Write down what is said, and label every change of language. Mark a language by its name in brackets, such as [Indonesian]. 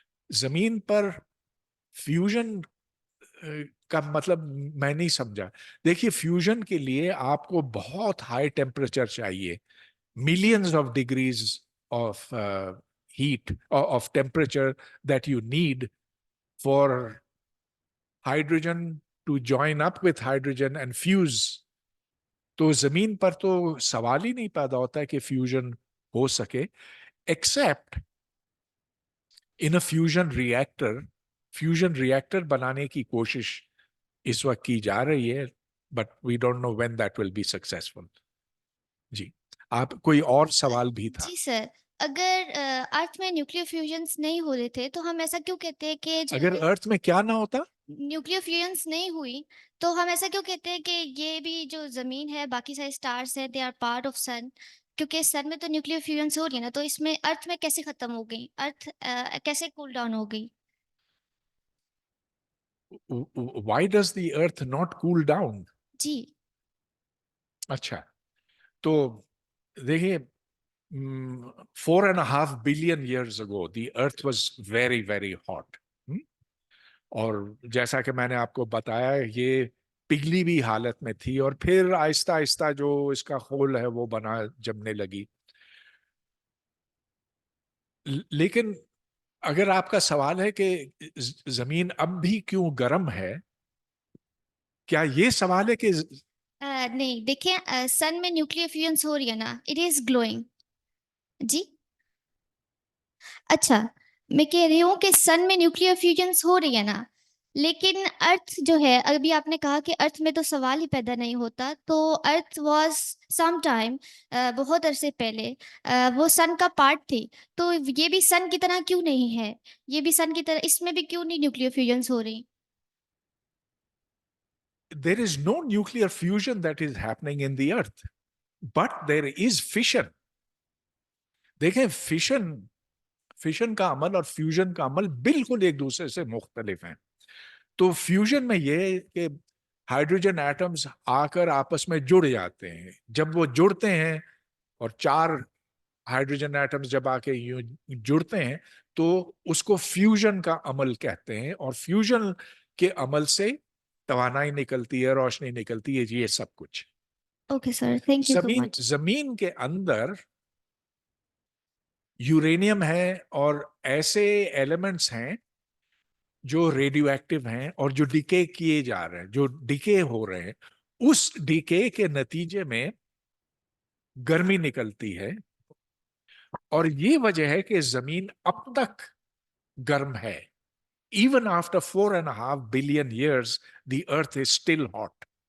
[Urdu] زمین پر فیوژن کا مطلب میں نہیں سمجھا. دیکھیے فیوژن کے لیے آپ کو بہت ہائی ٹیمپریچر چاہیے, [English] millions of degrees of heat or of temperature that you need for hydrogen to join up with hydrogen and fuse. [Urdu] تو زمین پر تو سوال ہی نہیں پیدا ہوتا ہے کہ فیوژن ہو سکے, [English] Except in a fusion reactor. [Urdu] فیوژن ریئیکٹر بنانے کی کوشش اس وقت کی جا رہی ہے, [English] But we don't know when that will be successful. [Urdu] جی آپ کوئی اور سوال بھی تھا؟ جی سر, اگر ارتھ میں نیوکلیئر فیوژنس نہیں ہو رہے تھے تو ہم ایسا کیوں کہتے ہیں کہ اگر ارتھ میں کیا نہ ہوتا, نیوکلیئر فیوژنس نہیں ہوئی تو ہم ایسا کیوں کہتے ہیں کہ یہ بھی جو زمین ہے, باقی سارے اسٹارس ہیں, [English] they are part of sun, [Urdu] کیونکہ سن میں تو نیوکلیئر فیوژنس ہو رہی ہے نا, تو اس میں ارتھ میں کیسے ختم ہو گئی, ارتھ کیسے کول ڈاؤن ہو گئی؟ [English] why does the earth not cool down? [Urdu] جی اچھا, تو دیکھیے [English] 4.5 billion years ago the earth was very very hot. [Urdu] اور جیسا کہ میں نے آپ کو بتایا یہ پگھلی بھی حالت میں تھی اور پھر آہستہ آہستہ جو اس کا خول ہے وہ بنا جمنے لگی. لیکن اگر آپ کا سوال ہے کہ زمین اب بھی کیوں گرم ہے, کیا یہ سوال ہے کہ نہیں, دیکھیں سن میں نیوکلیئر فیوژنس ہو رہی ہے نا, [English] It is glowing. [Urdu] جی اچھا, میں کہہ رہی ہوں کہ سن میں نیوکلیئر فیوژنس ہو رہی ہے نا, لیکن ارتھ جو ہے, ابھی آپ نے کہا کہ ارتھ میں تو سوال ہی پیدا نہیں ہوتا, تو [English] earth was some time, [Urdu] بہت عرصے پہلے وہ سن کا پارٹ تھی, تو یہ بھی سن کی طرح کیوں نہیں ہے, یہ بھی سن کی طرح, اس میں بھی کیوں نہیں نیوکلیئر فیوژنس ہو رہی؟ [English] there is no nuclear fusion that is happening in the earth, but there is fission. [Urdu] دیکھیں فشن کا عمل اور فیوژن کا عمل بالکل ایک دوسرے سے مختلف ہیں. تو فیوژن میں یہ ہے کہ ہائیڈروجن ایٹمز آ کر آپس میں جڑ جاتے ہیں. جب وہ جڑتے ہیں اور 4 ہائیڈروجن ایٹمز جب آ کے جڑتے ہیں تو اس کو فیوژن کا عمل کہتے ہیں, اور فیوژن کے عمل سے توانائی نکلتی ہے, روشنی نکلتی ہے, یہ سب کچھ. [English] Okay sir, thank you so much. [Urdu] زمین کے اندر یورینیم ہے اور ایسے ایلیمنٹس ہیں جو ریڈیو ایکٹیو ہیں اور جو ڈیکے کیے جا رہے ہیں, جو ڈیکے ہو رہے ہیں, اس ڈیکے کے نتیجے میں گرمی نکلتی ہے, اور یہ وجہ ہے کہ زمین اب تک گرم ہے. [English] Even after 4.5 billion years, the earth is still hot.